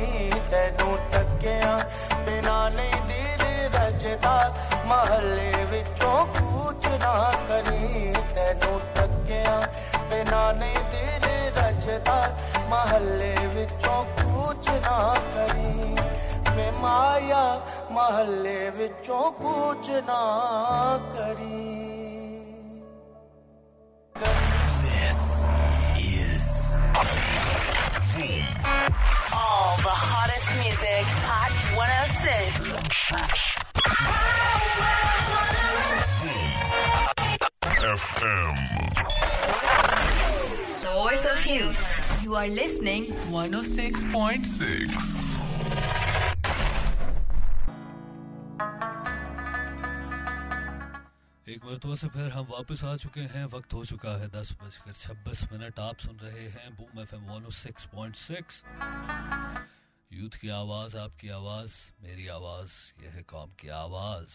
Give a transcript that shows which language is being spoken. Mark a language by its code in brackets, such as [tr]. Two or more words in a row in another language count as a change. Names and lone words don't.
[pa] ਤੈਨੂੰ ਤੱਕਿਆਂ ਬਿਨਾਂ ਨਹੀਂ ਦਿਲ ਰੱਜਦਾ, ਮਹੱਲੇ ਵਿੱਚੋਂ ਕੂਚ ਨਾ ਕਰੀਂ। ਤੈਨੂੰ ਤੱਕਿਆਂ ਬਿਨਾਂ ਨਹੀਂ ਦਿਲ ਰੱਜਦਾ, ਮਹੱਲੇ ਵਿੱਚੋਂ ਕੂਚ ਨਾ ਕਰੀਂ। ਵੇ ਮਾਇਆ ਮਹੱਲੇ ਵਿੱਚੋਂ ਕੂਚ ਨਾ ਕਰੀਂ। [en] This is Boom. All the hottest music. FM. The voice of youth. You are listening 106.6. [ur] ایک مرتبہ سے پھر ہم واپس آ چکے ہیں. وقت ہو چکا ہے 10:26۔ آپ سن رہے ہیں بوم FM 106.6. یوتھ کی آواز، آپکی آواز، میری آواز، یہ ہے قوم کی آواز.